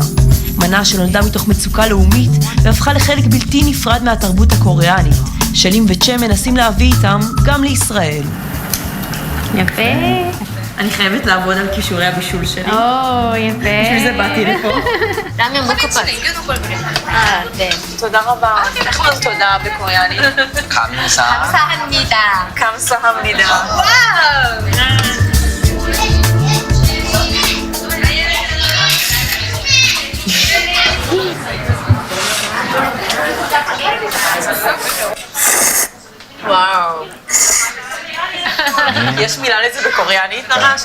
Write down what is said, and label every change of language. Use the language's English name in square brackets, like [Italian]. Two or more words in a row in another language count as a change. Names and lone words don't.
[Hebrew] מנה שנולדה מתוך מצוקה לאומית והפכה לחלק בלתי נפרד מהתרבות הקוריאנית, שלים וצ'ם מנסים להביא איתם גם לישראל. יפה. אני חייבת לעבוד על כישורי הבישול שלי. יפה. בשביל זה באתי לפה. רמיון מוקפץ. 네. תודה רבה. איך אומרים תודה בקוריאנית? [Korean] 감사. 감사합니다. 감사합니다. [Hebrew] וואו. יש מילה לזה בקוריאנית ממש?